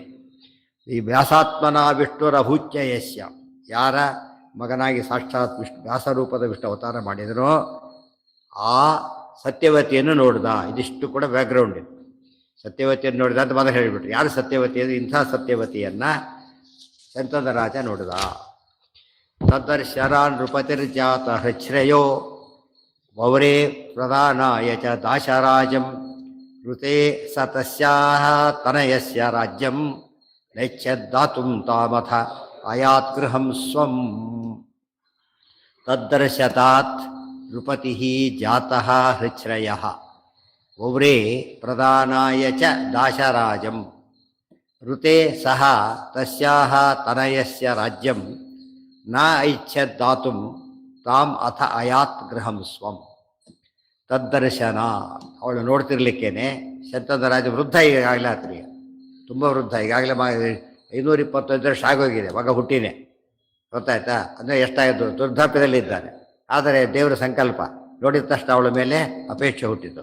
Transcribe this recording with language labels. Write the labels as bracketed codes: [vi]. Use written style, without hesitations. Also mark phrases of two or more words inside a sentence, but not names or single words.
[kn] ಈ [sa] ವ್ಯಾಸಾತ್ಮನ ವಿಷ್ಣುರಭೂಚ್ಯ ಯಶ್ಯ, [kn] ಯಾರ ಮಗನಾಗಿ ಸಾಕ್ಷಾತ್ ವಿಷ್ಣು ವ್ಯಾಸರೂಪದ ವಿಷ್ಣು ಅವತಾರ ಮಾಡಿದನೋ ಆ ಸತ್ಯವತಿಯನ್ನು ನೋಡ್ದ. ಇದಿಷ್ಟು ಕೂಡ ಬ್ಯಾಕ್ಗ್ರೌಂಡ್ ಇದೆ. ಸತ್ಯವತಿಯನ್ನು ನೋಡಿದ ಅಂತ ಮೊದಲು ಹೇಳಿಬಿಟ್ರು. ಯಾರು ಸತ್ಯವತಿ ಅಂದರೆ ಇಂಥ ಸತ್ಯವತಿಯನ್ನು ಸಂತದ ರಾಜ ನೋಡಿದ. [sa] ತದರ್ಶರಾನ್ ನೃಪತಿರ್ಜಾತ ಹೃಚ್ಛ್ರಯೋ ವೌರೇ ಪ್ರಧಾನಾಯ ಚ ದಾಶರಾಜಂ ಋತೆ ಸ ತಸ್ಯಾಹ ತನಯಸ್ಯ ರಾಜ್ಯಂ ನೈಚ್ಛದ್ದಾತುಂ ತಾಮಥ ಅಯಾತ್ ಗೃಹಂ ಸ್ವಂ. ತದ್ದರ್ಶತಾತ್ ನೃಪತಿ ಜಾತಃ ಹೃಚ್ಛ್ರಯಃ ವೌರೇ ಪ್ರಧಾನಾಯ ಚ ದಾಶರಾಜಂ ಋತೆ ಸಹ ತಸ್ಯಾಹ ತನಯಸ್ಯ ರಾಜ್ಯಂ ನ ಐಚ್ಛದ್ದಾತುಂ ತಾಮ್ ಅಥ ಅಯಾತ್ ಗೃಹಂ ಸ್ವಂ. [kn] ತದ್ದರ್ಶನ, ಅವಳು ನೋಡ್ತಿರ್ಲಿಕ್ಕೇನೆ ಶಂತದ ರಾಜ ವೃದ್ಧ ಈಗಾಗಲೇ ಆತ್ರೀಗ, ತುಂಬ ವೃದ್ಧ, ಈಗಾಗಲೇ 525 ವರ್ಷ ಆಗೋಗಿದೆ, ಮಗ ಹುಟ್ಟಿನೇ, ಗೊತ್ತಾಯ್ತಾ? ಅಂದರೆ ಎಷ್ಟಾಯಿತು, ವೃದ್ಧಾಪ್ಯದಲ್ಲಿದ್ದಾನೆ. ಆದರೆ ದೇವರ ಸಂಕಲ್ಪ ನೋಡಿದ ತಕ್ಷಣ ಅವಳ ಮೇಲೆ ಅಪೇಕ್ಷೆ ಹುಟ್ಟಿತು.